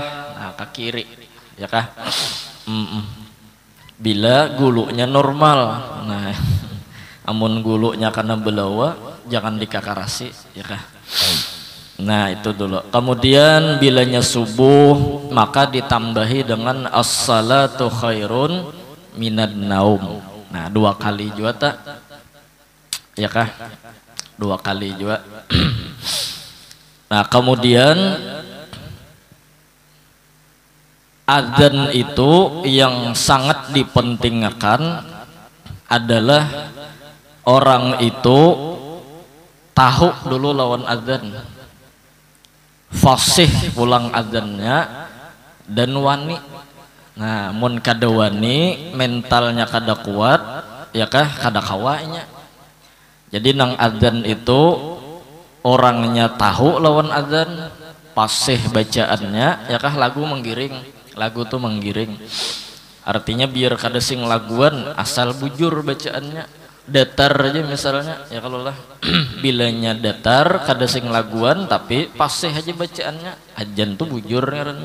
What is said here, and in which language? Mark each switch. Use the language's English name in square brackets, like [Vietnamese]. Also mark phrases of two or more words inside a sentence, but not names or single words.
[Banjar] Nah, ke kiri, ya kah? Bila gulunya normal. Nah, amun gulunya karena belawa jangan dikakarasi, ya kah? Nah, itu dulu. Kemudian bilanya subuh maka ditambahi dengan [Arabic] الصلاة خير من النوم. [Banjar] Nah, 2 kali juga tak, ya kah? 2 kali juga. Nah, kemudian adzan itu yang sangat dipentingkan adalah orang itu tahu dulu lawan adzan, fasih pulang adzannya, dan wani. Nah, mun kada wani, mentalnya kada kuat, ya kah? Kada kawanya. Jadi nang adzan itu orangnya tahu lawan adzan, fasih bacaannya, ya kah? Lagu menggiring. Lagu tuh menggiring, artinya biar kada sing laguan asal bujur bacaannya, datar aja misalnya, ya kalau lah bilanya datar kada sing laguan tapi pasih aja bacaannya, ajan tuh bujur ngarannya.